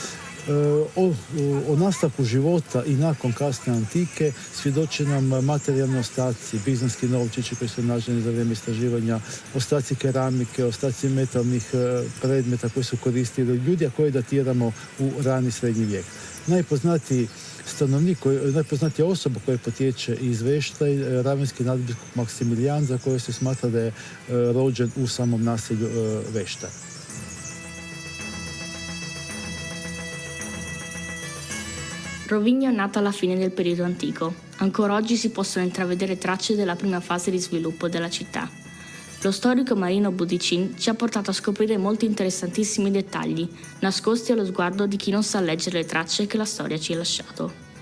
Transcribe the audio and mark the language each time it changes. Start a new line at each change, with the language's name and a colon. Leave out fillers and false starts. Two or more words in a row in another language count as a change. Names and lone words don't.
Croatian: O nastavku života i nakon kasne antike svjedoče nam materijalni ostaci, bizanski novčići koji su nađeni za vrijeme istraživanja, ostaci keramike, ostaci metalnih predmeta koji su koristili ljudi, a koje datiramo u rani srednji vijek. Najpoznatija osoba koja potječe iz Vešta je ravenski nadbiskup Maksimilijan, za koje se smatra da je rođen u samom naselju Vešta.
Italian: Rovigno è nata alla fine del periodo antico. Ancora oggi si possono intravedere tracce della prima fase di sviluppo della città. Lo storico Marino Budicin ci ha portato a scoprire molti interessantissimi dettagli, nascosti allo sguardo di chi non sa leggere le tracce che la storia ci ha lasciato.